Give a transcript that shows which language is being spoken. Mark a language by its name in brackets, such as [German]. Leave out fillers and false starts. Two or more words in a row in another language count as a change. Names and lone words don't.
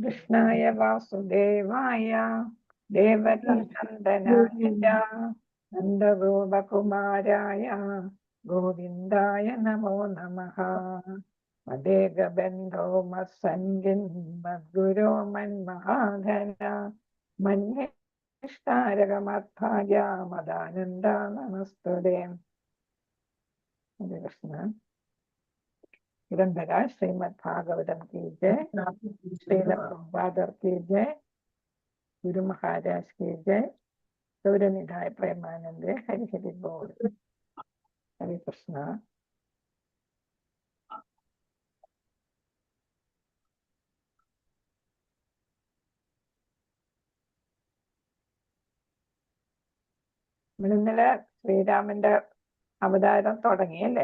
[Sanskrit] കൃഷ്ണായ വാസുദേവായ ദേവകീനന്ദനായ നന്ദഗോപകുമാരായ ഗോവിന്ദായ നമോ നമഃ. മദേകബന്ധോ മത്സംഗിൻ മദ്ഗുരോ മന്മഹാധന മന്യഷ്ടാരകമർത്ഥായ മദാനന്ദ നമസ്തുതേ. ഹരേ കൃഷ്ണ. [Hindi] निरंतर श्रीमद् भागवतम की जय, श्रील प्रभुपादर की जय, गुरु महाराज की जय, गौरनिधाय प्रेमानंद हरि हरि बोल. [Sanskrit] हरे कृष्ण. [Malayalam] ഇന്നലെ ശ്രീരാമന്റെ അവതാരം തുടങ്ങിയല്ലേ?